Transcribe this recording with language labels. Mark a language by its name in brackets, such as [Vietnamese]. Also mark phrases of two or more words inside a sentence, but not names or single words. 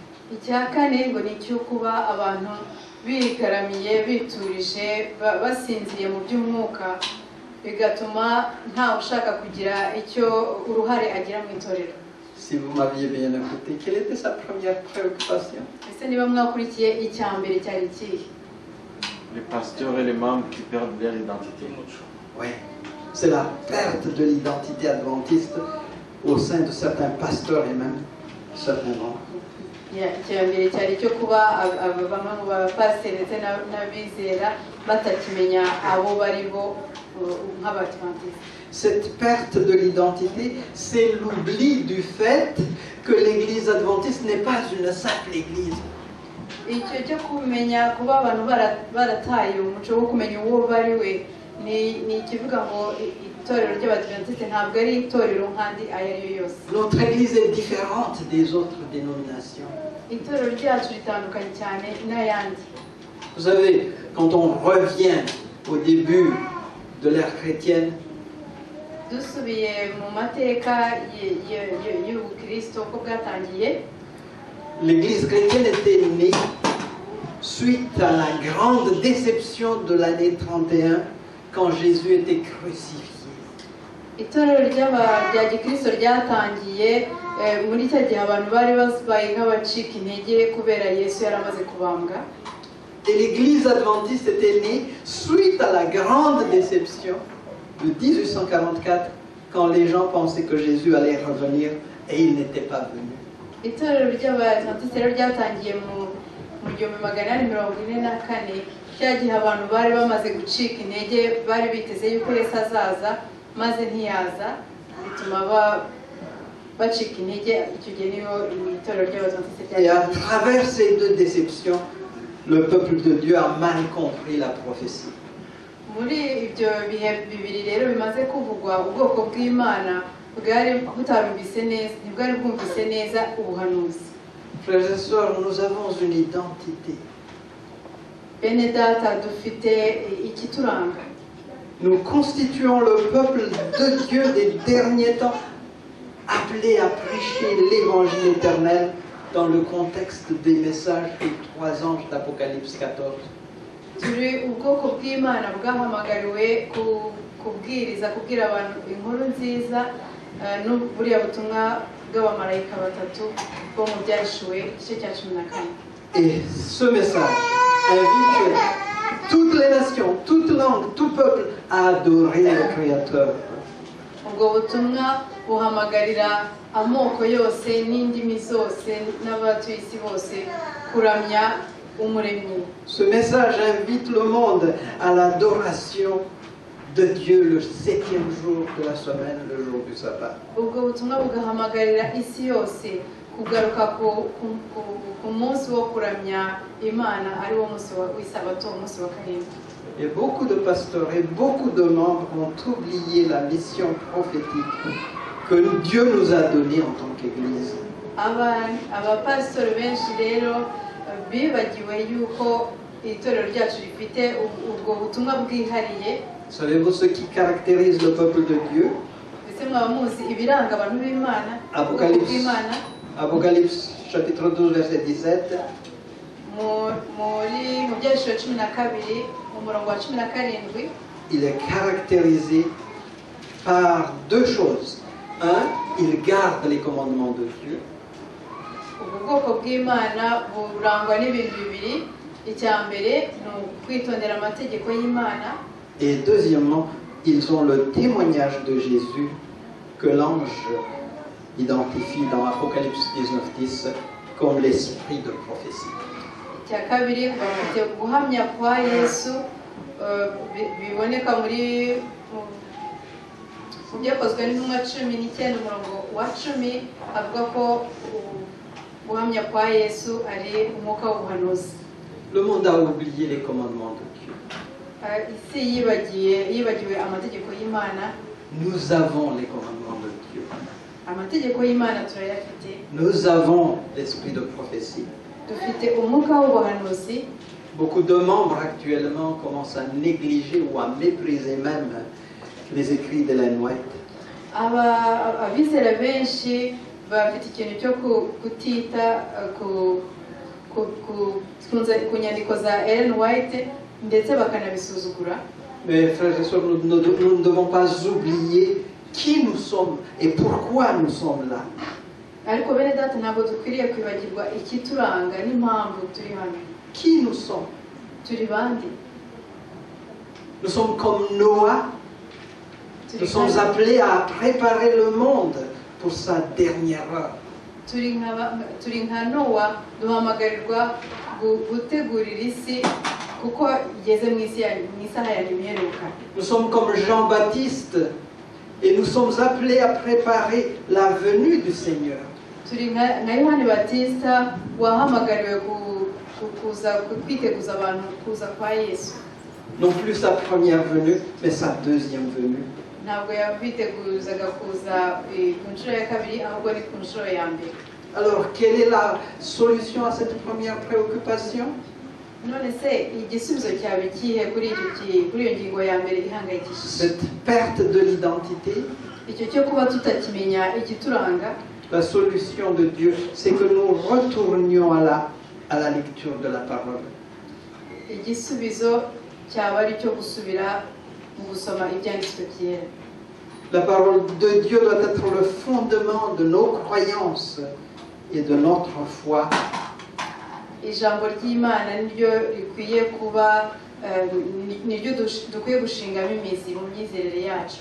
[French] Si vous m'aviez bien écouté, quelle était sa première préoccupation? Les pasteurs et les membres qui perdent leur identité. Oui, c'est la perte de l'identité adventiste au sein de certains pasteurs et même certains membres. [Kinyarwanda] icyambere cyari cyo kuba bamwe mu bapasiteri ndetse n'abizera batakimenya abo bari bo nk'abadventiste. [French] Cette perte de l'identité, c'est l'oubli du fait que l'église adventiste n'est pas une simple église. [Kinyarwanda] Icyo cyo kumenya kuba abantu barataye umuco wo kumenya uwo bari we ni ikivuga ngo itorero ry'abadventiste ntabwo ari itorero nk'andi ayo ari yo yose. [French] Notre église est différente des autres dénominations. [Kinyarwanda] Itorero ryacu ritandukanye cyane n'ayandi. [French] Vous savez, quand on revient au début de l'ère chrétienne, [Kinyarwanda] dusubiye mu mateka y'ubukristo ko bwatangiye, [French] l'église chrétienne était née suite à la grande déception de l'année 31 quand Jésus était crucifié. [Kinyarwanda] Itorero rya gikristo ryatangiye muri icyo gihe abantu bari babaye nk'abacika intege kubera Yesu yari amaze kubambwa. [French] Et l'église adventiste était née suite à la grande déception de 1844 quand les gens pensaient que Jésus allait revenir et il n'était pas venu. [Kinyarwanda] Itorero ry'abadventiste rero ryatangiye mu 1844 cya gihe abantu bari bamaze gucika intege, bari biteze yuko Yesu azaza maze ntiyaza, bituma bacika intege. Icyo gihe niho itorero ry'abadventiste [French] Et à [Kinyarwanda] ryatangiye. [French] travers ces deux déceptions, le peuple de Dieu a mal compris la prophétie. [Kinyarwanda] Muri ibyo bihe bibiri rero bimaze kuvugwa, ubwoko bw'Imana bwari butarumvise neza, ntibwari bwumvise neza ubuhanuzi. [French] Frères et sœurs, nous avons une identité. [Kinyarwanda] Bene data, dufite ikituranga. [French] Nous constituons le peuple de Dieu des derniers temps, appelé à prêcher l'évangile éternel dans le contexte des messages des 3 anges d'Apocalypse 14. [Kinyarwanda] Turi ubwoko bw'Imana bwahamagariwe kubwiriza, kubwira abantu inkuru nziza n'uburiya butumwa bw'abamarayika batatu bo mu Byahishuwe igice cya 14. [French] Et ce message invite toutes les nations, toutes langues, tout peuple à adorer le Créateur. [Kinyarwanda] Ubwo butumwa buhamagarira amoko yose n'indimi zose n'abatuye isi bose kuramya umuremyi. [French] Ce message invite le monde à l'adoration de Dieu le 7e jour de la semaine, le jour du sabbat. [Kinyarwanda] Ubwo butumwa bugahamagarira isi yose kugaruka ku munsi wo kuramya Imana, ari wo munsi w'isabato, umunsi wa karindwi. [French] Et beaucoup de pasteurs et beaucoup de membres ont oublié la mission prophétique que Dieu nous a donnée en tant qu'Église. [Kinyarwanda] Abapasitori benshi rero bibagiwe yuko itorero ryacu rifite ubwo butumwa bwihariye. [French] Savez-vous ce qui caractérise le peuple de Dieu? [Kinyarwanda] Mbese mwaba muzi ibiranga abantu b'Imana? [French] Apocalypse chapitre 12 verset 17. [Kinyarwanda] Mu Byahishuwe 12 umurongo wa 17. [French] Il est caractérisé par 2 choses. Un, il garde les commandements de Dieu. [Kinyarwanda] Ubwo bwoko bw'Imana burangwa n'ibintu bibiri. Icya mbere ni kwitondera amategeko y'Imana. [French] Et deuxièmement, ils ont le témoignage de Jésus que l'ange identifie dans Apocalypse 19:10 comme l'esprit de prophétie. [Kinyarwanda] Icya kabiri bafite guhamya kwa Yesu biboneka muri byakozwe n'intumwa 19 umurongo wa 10 avuga ko guhamya kwa Yesu ari umwuka w'ubuhanuzi. [French] Le monde a oublié les commandements de Dieu. [Kinyarwanda] Isi yibagiwe amategeko y'Imana. [French] Nous avons les commandements de Dieu. [Kinyarwanda] Amategeko y'Imana turayafite. [French] Nous avons l'esprit de prophétie. [Kinyarwanda] Dufite umwuka w'ubuhanuzi. [French] Beaucoup de membres actuellement commencent à négliger ou à mépriser même les écrits d'Ellen White. [Kinyarwanda] Abizera benshi bafite ikintu cyo kutita ku nyandiko za Ellen White ndetse bakanabisuzugura. [French] Mais frères et sœurs, nous ne devons pas oublier qui nous sommes et pourquoi nous sommes là. [Kinyarwanda] Ariko bene data, ntabwo dukwiriye kwibagirwa ikituranga n'impamvu turi hano. [French] Qui nous sommes? [Kinyarwanda] Turi bande? [French] Nous sommes comme Noah Nous sommes appelés à préparer le monde pour sa dernière heure. [Kinyarwanda] turi nka Nowa duhamagarirwa gutegurira isi kuko igeze mu isaha ya nyuma iheruka. [French] Nous sommes comme Jean-Baptiste et nous sommes appelés à préparer la venue du Seigneur. [Kinyarwanda] Turi nka Yohani Batista wahamagariwe kwiteguza abantu kuza kwa Yesu. [French] Non plus sa première venue, mais sa deuxième venue. [Kinyarwanda] Ntabwo yabiteguzaga kuza ku nshuro ya kabiri ahubwo ni ku nshuro ya mbere. [French] Alors, quelle est la solution à cette première préoccupation? [Kinyarwanda] None se igisubizo cyawe kihe kuri iyo ngingo ya mbere ihangayikishije? [French] Cette perte de l'identité. [Kinyarwanda] Icyo cyo kuba tutakimenya ikituranga. [French] La solution de Dieu, c'est que nous retournions à la lecture de la parole. [Kinyarwanda] Igisubizo cyaba ari cyo gusubira mu gusoma ibyanditswe byera. [French] La parole de Dieu doit être le fondement de nos croyances et de notre foi. [Kinyarwanda] Ijambo ry'Imana niryo rikwiye kuba niryo dukwiye gushingamo imizi mu myizerere yacu.